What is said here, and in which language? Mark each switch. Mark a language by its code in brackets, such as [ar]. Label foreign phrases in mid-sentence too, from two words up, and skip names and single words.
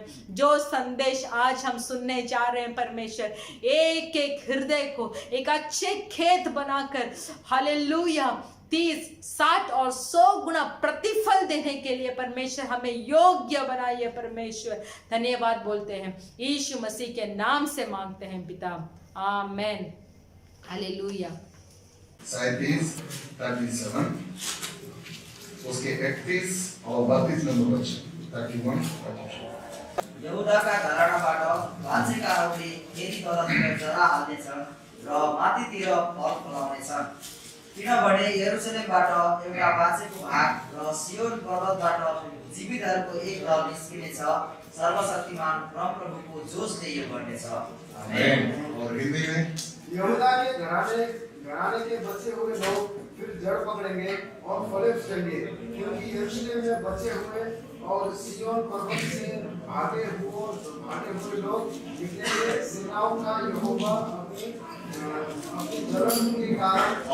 [hi] जो संदेश आज हम सुनने जा रहे हैं परमेश्वर, एक एक हृदय को एक अच्छे खेत बनाकर हालेलुया 30, 60 और 100 गुना प्रतिफल देने के लिए परमेश्वर हमें योग्य बनाइए परमेश्वर। धन्यवाद बोलते हैं यीशु मसीह के नाम से मांगते हैं पिता, आमेन हालेलुया। 37 उसके 31 और 32 नंबर वचन 31 [ne] यहुदाका घरानाबाट भान्सेकाहरूले फेरि तलतिर जरा हाल्नेछन् र माथितिर फल फलाउनेछन्, किनभने यरुसलेमबाट एउटा बाँचेको भाग र सियोन पर्वतबाट जीवितहरूको एक दल निस्किनेछ। सर्वशक्तिमान परमप्रभुको जोशले यो गर्नेछ। [hi] आमेन। और हिंदी में यहूदा के घराने के बचे हुए लोग फिर जड़ पकड़ेंगे और फले फूलेंगे, क्योंकि यरूशलेम में बचे हुए और सिय्योन पर्वत से भागे हुए लोग निकलेंगे। सेनाओं का यहोवा अपनी जलन के कारण